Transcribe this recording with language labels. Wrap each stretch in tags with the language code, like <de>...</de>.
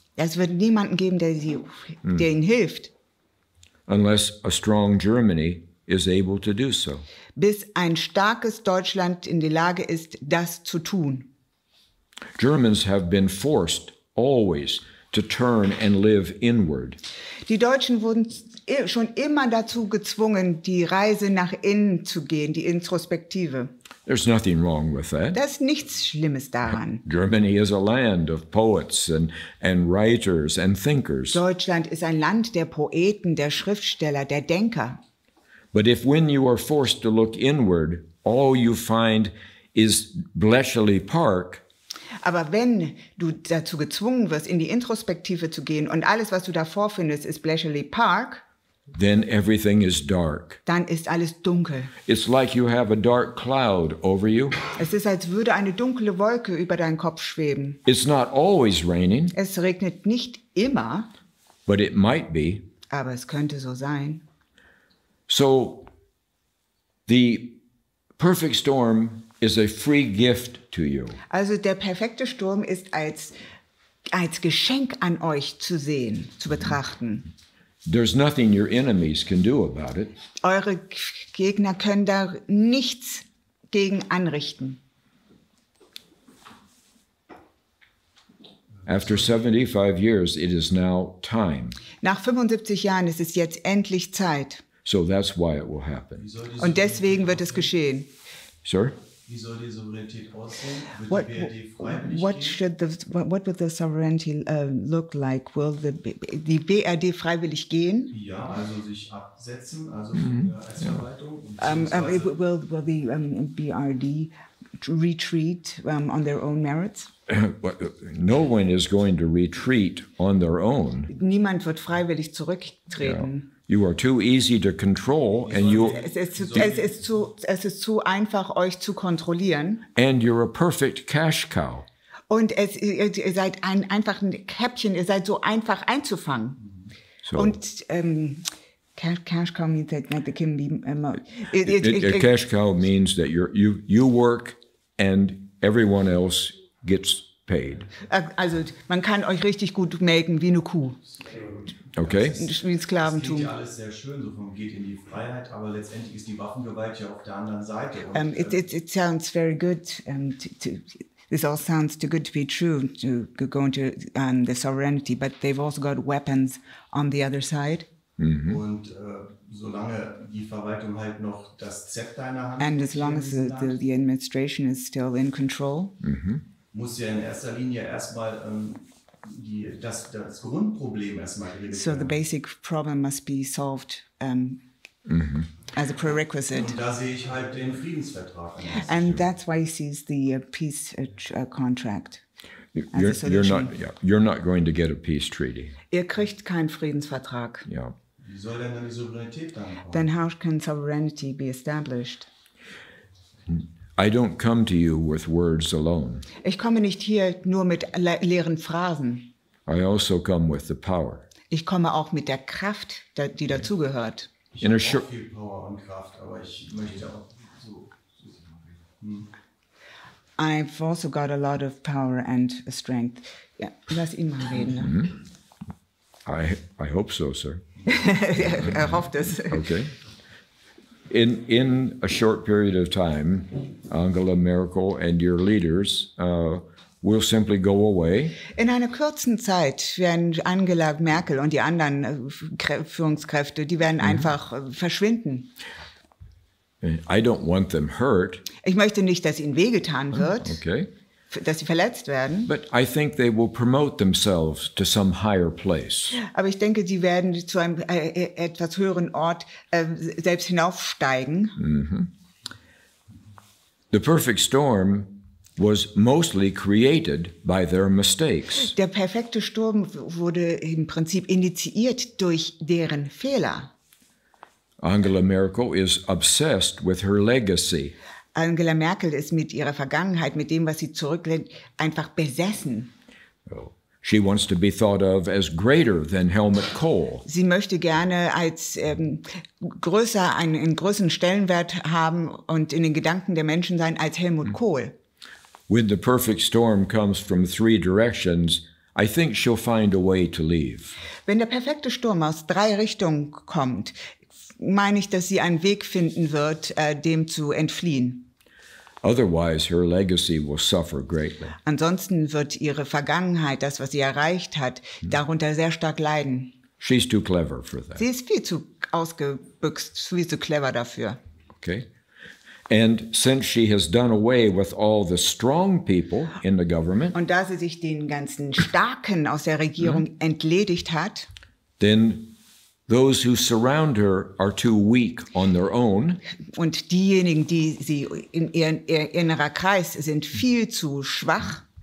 <de>Es wird niemanden geben, der ihnen hilft,</de> <en>unless a strong Germany is able to do so.</en> <de>bis ein starkes Deutschland in der Lage ist, das zu tun.</de> <en>Germans have been forced always to turn and live inward.</en> <de>Die Deutschen wurden schon immer dazu gezwungen, die Reise nach innen zu gehen, die Introspektive.</de> <en>There's nothing wrong with that.</en> <de>Da ist nichts Schlimmes daran.</de> <en>Germany is a land of poets and writers and thinkers.</en> <de>Deutschland ist ein Land der Poeten, der Schriftsteller, der Denker.</de> <en>But if when you are forced to look inward, all you find is Bletchley Park,</en> <de>Aber wenn du dazu gezwungen wirst, in die Introspektive zu gehen und alles, was du da vorfindest, ist Bletchley Park,</de> <en>then everything is dark.</en> <de>dann ist alles dunkel.</de> <en>It's like you have a dark cloud over you.</en> <de>Es ist, als würde eine dunkle Wolke über deinen Kopf schweben.</de> <en>It's not always raining,</en> <de>Es regnet nicht immer,</de> <en>but it might be.</en> <de>aber es könnte so sein.</de> <en>So the perfect storm is a free gift to you.</en> <de>Also der perfekte Sturm ist als als Geschenk an euch zu sehen, zu betrachten.</de> <en>There's nothing your enemies can do about it.</en> <de>Eure Gegner können da nichts gegen anrichten.</de> <en>After 75 years, it is now time.</en> <de>Nach 75 Jahren ist es jetzt endlich Zeit.</de> <en>So that's why it will happen.</en> <de>Und deswegen wird es geschehen.</de> <en>Sir?</en> <de>Wie soll die Souveränität aussehen?</de> <en>What,</en> <de>Wird die BRD freiwillig</de> <en>what would the sovereignty look like?</en> <de>Will die BRD freiwillig gehen? Ja, also sich absetzen, also als Verwaltung.</de> <en>Will the BRD retreat on their own merits? No one is going to retreat on their own.</en> <de>Niemand wird freiwillig zurücktreten.</de> <en>Yeah. You are too easy to control, and</en> <de>es ist zu einfach, euch zu kontrollieren.</de> <en>And you're a perfect cash cow.</en> <de>Und ihr seid einfach ein Käppchen, ihr seid so einfach einzufangen.</de> <en>So, Und cash cow means that they can be. a cash cow means that you work and everyone else gets paid.</en> <de>Also man kann euch richtig gut melken wie eine Kuh.</de> <en>Okay?</en> <de>Wie Das klingt Sklaventum. ja alles sehr schön, so vom geht in die Freiheit, aber letztendlich ist die Waffengewalt ja auf der anderen Seite.</de> <en>It sounds very good. This all sounds too good to be true to go into the sovereignty, but they've also got weapons on the other side.</en> <de>Und solange die Verwaltung halt noch das Zepter in der Hand</de> <en>And as long as the administration is still in control,</en> <de>muss ja in erster Linie erstmal das Grundproblem erstmal geregelt</de> <en>so the</en> <de>werden.</de> <en>basic problem must be solved as a prerequisite.</en> <de>Und da sehe ich halt den Friedensvertrag an.</de> <en>And that's why he sees the peace contract as a You're solution. you're not going to get a peace treaty.</en> <de>Ihr kriegt keinen Friedensvertrag.</de> <en>Yeah.</en> <de>Wie soll denn dann die Souveränität dann kommen?</de> <en>Then how can sovereignty be established? I don't come to you with words alone.</en> <de>Ich komme nicht hier nur mit leeren Phrasen.</de> <en>I also come with the power.</en> <de>Ich komme auch mit der Kraft, die dazugehört. Ich</de> <en>In a</en> <de>habe</de> <en>short-</en> <de>auch viel Power und Kraft, aber ich möchte auch so.</de> <en>I've also got a lot of power and strength.</en> <de>Ja, lass ihn mal reden. Ne?</de> <en>I hope so, sir.</en> <de>Er hofft es.</de> <en>Okay. In a short period of time, Angela Merkel and your leaders will simply go away.</en> <de>In einer kurzen Zeit werden Angela Merkel und die anderen Führungskräfte, die werden einfach verschwinden.</de> <en>I don't want them hurt,</en> <de>Ich möchte nicht, dass ihnen wehgetan wird,</de> <en>okay?</en> <de>dass sie verletzt werden.</de> <en>But I think they will promote themselves to some higher place.</en> <de>Aber ich denke, die werden zu einem etwas höheren Ort selbst hinaufsteigen.</de> <en>The perfect storm was mostly created by their mistakes.</en> <de>Der perfekte Sturm wurde im Prinzip initiiert durch deren Fehler.</de> <en>Angela Merkel is obsessed with her legacy.</en> <de>Angela Merkel ist mit ihrer Vergangenheit, mit dem, was sie zurücklässt, einfach besessen.</de> <en>She wants to be thought of as greater than Helmut Kohl.</en> <de>Sie möchte gerne als einen größeren Stellenwert haben und in den Gedanken der Menschen sein als Helmut Kohl.</de> <en>When the perfect storm comes from three directions, I think she'll find a way to leave.</en> <de>Wenn der perfekte Sturm aus 3 Richtungen kommt, meine ich, dass sie einen Weg finden wird, dem zu entfliehen.</de> <en>Otherwise, her legacy will suffer greatly.</en> <de>Ansonsten wird ihre Vergangenheit, das, was sie erreicht hat, darunter sehr stark leiden.</de> <en>She's too clever for that.</en> <de>Sie ist viel zu ausgebüxt, viel zu clever dafür.</de> <en>Okay? And since she has done away with all the strong people in the government,</en> <de>Und da sie sich den ganzen Starken aus der Regierung entledigt hat,</de> <en>then those who surround her are too weak on their own,</en> <de>und diejenigen, die sie in ihr innerer Kreis sind, viel zu schwach.</de>